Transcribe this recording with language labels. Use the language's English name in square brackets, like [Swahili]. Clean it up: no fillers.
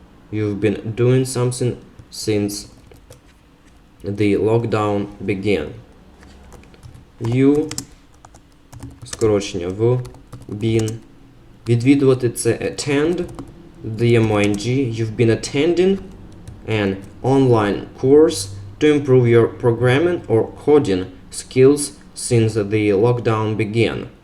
[English] You've been doing something since the lockdown began. [Ukrainian] You, скорочення в, been. Відвідувати це attend, додаємо ing. [English] You've been attending an online course to improve your programming or coding skills since the lockdown began.